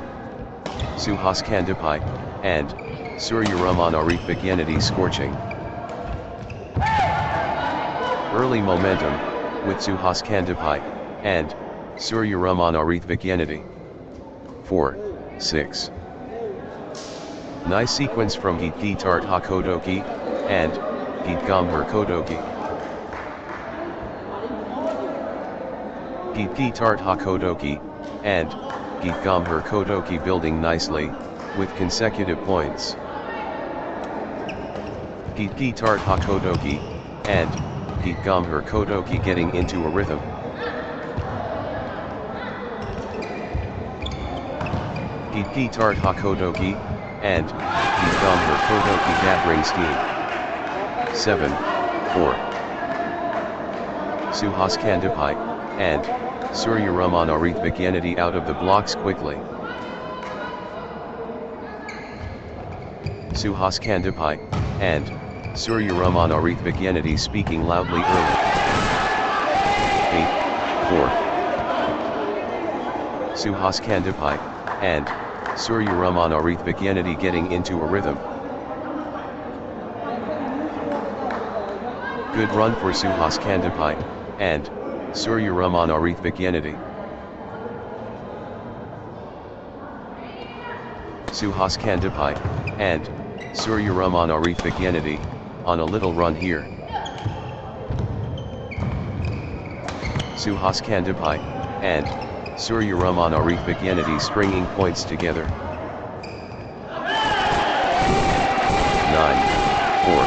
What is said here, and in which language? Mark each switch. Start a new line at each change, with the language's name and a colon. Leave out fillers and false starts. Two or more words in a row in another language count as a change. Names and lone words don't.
English: Suhas Kandipai, and Surya Raman Arith Bhagyanati scorching. Early momentum, with Suhas Kandipai, and Surya Raman Arith Bhagyanati. 4-6. Nice sequence from Gitgi Tart Hakodoki, and Gitgam Hakodoki. Gitgi Tart Hakodoki, and Gitgam Hakodoki building nicely, with consecutive points. Gitgi Tart Hakodoki, and Gitgam Hakodoki getting into a rhythm. Gitgi Tart Hakodoki, and Gitgam Hakodoki gathering steam. 7-4. Suhas Kandipai, and Surya Raman Arith Bhagyanati out of the blocks quickly. Suhas Kandipai, and Surya Raman Arith Bhagyanati speaking loudly early. 8-4. Suhas Kandipai, and Surya Raman Arith Bhagyanati getting into a rhythm. Good run for Suhas Kandipai, and Surya Raman Arith Bhagyanati. Suhas Kandipai, and Surya Raman Arith Bhagyanati, on a little run here. Suhas Kandipai, and Surya Raman Arith Bhagyanati stringing points together. 9-4.